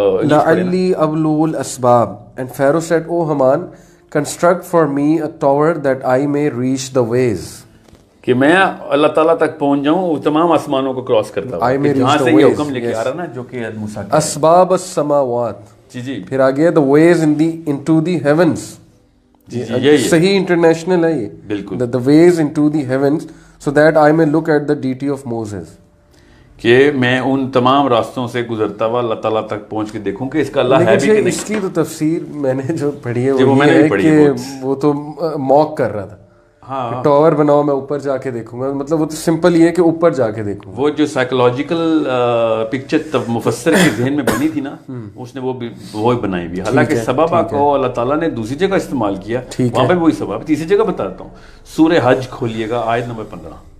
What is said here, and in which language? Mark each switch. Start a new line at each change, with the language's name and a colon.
Arabic: لعلی ابلغ الاسباب۔
English: And Pharaoh said, O Haman, construct for me a tower that I may reach the ways۔
Urdu: کہ میں اللہ تعالیٰ تک پہنچ جاؤں، تمام آسمانوں کو کراس کرتا ہوں، جہاں سے یہ حکم لے کے آ رہا نا جو کہ موسیٰ کا
Arabic: اسباب السماوات،
Urdu: جی پھر آگے
English: the ways into the heavens،
Urdu: صحیح انٹرنیشنل ہے یہ، بالکل،
English: the ways into the heavens so that I may look at the deity of Moses،
Urdu: کہ میں ان تمام راستوں سے گزرتا ہوا اللہ تعالیٰ تک پہنچ کے دیکھوں کہ اس کا اللہ ہے بھی کہ نہیں۔ اس کی تو تفسیر میں نے جو پڑھی ہے وہ یہ ہے کہ وہ تو موک کر رہا تھا، ہاں، ٹاور بناؤ میں اوپر جا کے دیکھوں گا، مطلب وہ تو سمپل یہ ہے کہ اوپر جا کے دیکھوں گا۔ وہ جو سائیکولوجیکل پکچر مفسر کے ذہن میں بنی تھی نا، اس نے وہ بنائی بھی، حالانکہ سبب کو اللہ تعالیٰ نے دوسری جگہ استعمال کیا، وہاں پہ وہی سبب۔ تیسری جگہ بتاتا ہوں، سورہ حج کھولیے گا آیت نمبر 15،